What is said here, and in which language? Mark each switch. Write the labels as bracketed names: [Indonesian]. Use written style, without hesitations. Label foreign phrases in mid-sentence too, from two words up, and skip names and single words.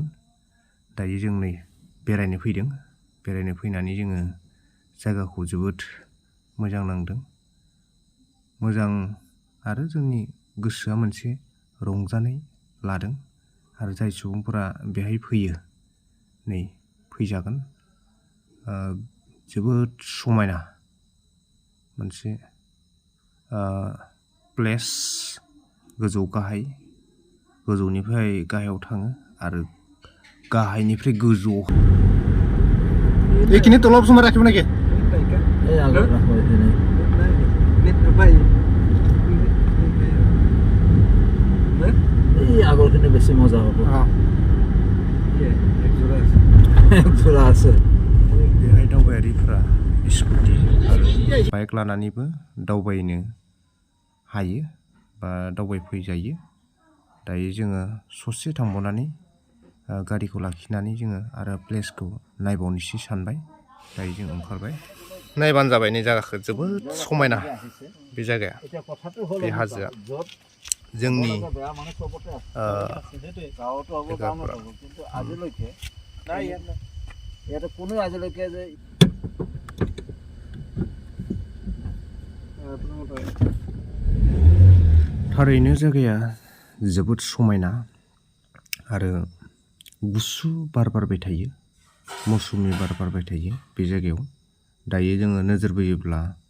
[Bodo] दायो जों नै बेरायनो फैदों बेरायनो फैनानै जोङो जायगाखौ जोबोद मोजां नांदों मोजां आरो जोंनि गोसोआ मोनसे रंजानाय लादों आरो जाय सुबुंफोरा बेहाय फैयो नै फैजागोन जोबोद समायना मोनसे प्लेस गोजौ गाहाय गोजौनिफ्राय गाहायाव थाङो आरो गाहायनिफ्राय गोजौआव [Assamese] এইখিনি তলপ সময় ৰাখিব নেকি এই আগত ৰাখো এইখিনি এই আগৰখিনি বেছি মজা হ'ব একজোৰা আছে [Bodo] बेहाय दावबायारिफोरा स्कुटि आरो बाइक लानानैबो दावबायनो हायो बा दावबायफैजायो दायो जोङो ससे थांबावनानै गारिखौ लाखिनानै जोङो आरो प्लेसखौ नायबावनोसै सानबाय दायो जों ओंखारबाय नायबानो जाबाय नै जायगाखौ जोबोद समायना बे जायगाया बे हाजोआ जोंनि [Assamese] ইয়াতে কোনো আজিলৈকে যে [Bodo] थारैनो जायगाया जोबोद समायना आरो गुसु बार बारबाय थायो मौसुमि बार बारबाय थायो बे जायगायाव दायो जोङो नोजोर बोयोब्ला